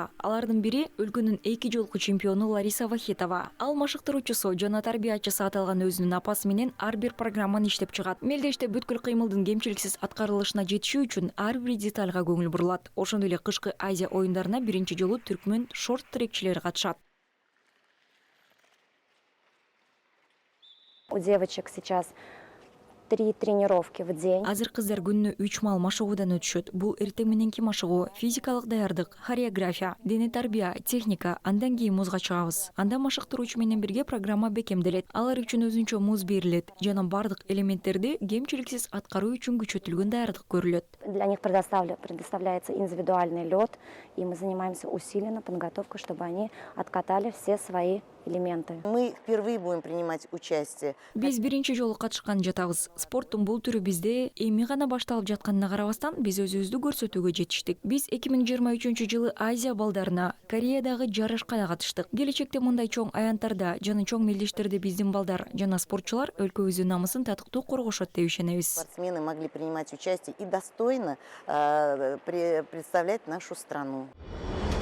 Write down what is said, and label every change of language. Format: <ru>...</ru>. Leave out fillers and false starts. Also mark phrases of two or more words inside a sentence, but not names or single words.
<ky>Алардын бири өлкөнүн 2 жолку чемпиону Лариса Вахитова. Ал машыктыруучусу жана тарбиячысы аталган өзүнүн апасы менен ар бир программаны иштеп чыгат. Мелдеште бүткүл кыймылдын кемчиликсиз аткарылышына жетишүү үчүн ар бир детальга көңүл бурулат. Ошондой эле кышкы Азия оюндарына биринчи жолу түркмөн шорт-трекчилери катышат.</ky> <ru>У девочек сейчас 3 тренировки в день.</ru> <ky>Азыр кыздар күнүнө 3 маал машыгуудан өтүшөт. Бул эртең мененки машыгуу, физикалык даярдык, хореография, дене тарбия, техника, андан кийин музга чыгабыз. Анда машыктыруучу менен бирге программа бекемделет. Алар үчүн өзүнчө муз берилет жана бардык элементтерди кемчиликсиз аткаруу үчүн күчөтүлгөн даярдык көрүлөт.</ky> <ru>Для них предоставляется индивидуальный лед, и мы занимаемся усиленной подготовкой, чтобы они откатали все свои элементы. Мы впервые будем принимать участие.</ru> <ky>Биз биринчи жолу катышкан жатабыз. Спорттун бул түрү бизде эми гана башталып жатканына карабастан биз өзүбүздү көрсөтүүгө жетиштик. Биз 2023-жылы Азия балдарына Кореядагы жарышка да катыштык. Келечекте мындай чоң аянттарда жана чоң мелдештерде биздин балдар жана спортчулар өлкөбүздүн намысын татыктуу коргошот деп ишенебиз.</ky> <ru>Спортсмены могли принимать участие и достойно представлять нашу страну.</ru>